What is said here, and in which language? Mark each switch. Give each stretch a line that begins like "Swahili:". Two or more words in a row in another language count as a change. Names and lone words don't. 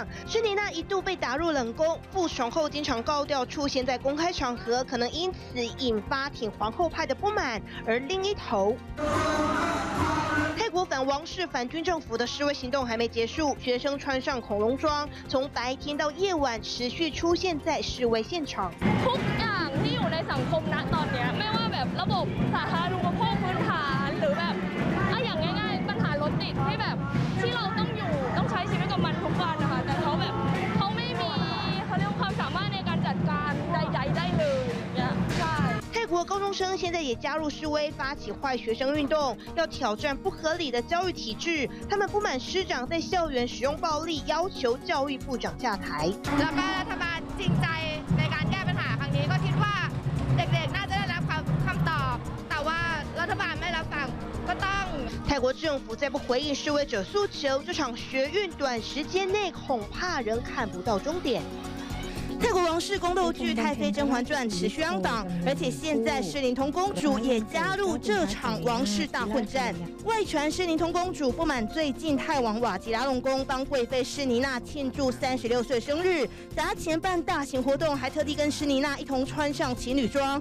Chinese: 施妮娜一度被打入冷宮，復寵後經常高調出現在公開場合，可能因此引發挺皇後派的不滿。而另一頭，泰國反王室、反軍政府的示威行動還沒結束，學生穿上恐龍裝，從白天到夜晚持續出現在示威現場。
Thai: ทุกอย่างที่อยู่ในสังคมณตอนนี้ไม่ว่าแบบระบบสาธารณูปโภคพื้นฐานหรือแบบอย่างง่ายๆปัญหารถติดที่แบบที่เราต้องใช้ชีวิตกับมันทุกวันนะคะแต่เขาไม่มีเขาเรียกความสามารถในการจัดการใดๆได้เลยเนี่ยใช่
Chinese: 泰國高中生現在也加入示威，發起壞學生運動，要挑戰不合理的教育體制。他們不滿師長在校園使用暴力，要求教育部長下台。
Thai: แล้วก็รัฐบาลจริงใจในการแก้ปัญหาครั้งนี้ก็คิดว่าเด็กๆน่าจะได้รับคำตอบแต่ว่ารัฐบาลไม่รับฟังก็ต้อง
Chinese: 泰國政府再不回應示威者訴求，這場學運短時間內恐怕仍看不到終點。泰國王室宮鬥劇《太妃甄嬛傳》持續揚檔，而且現在詩琳通公主也加入這場王室大混戰。外傳詩琳通公主不滿最近泰王瓦吉拉隆功幫貴妃詩妮娜慶祝36歲生日，砸錢辦大型活動，還特地跟詩妮娜一同穿上情侶裝。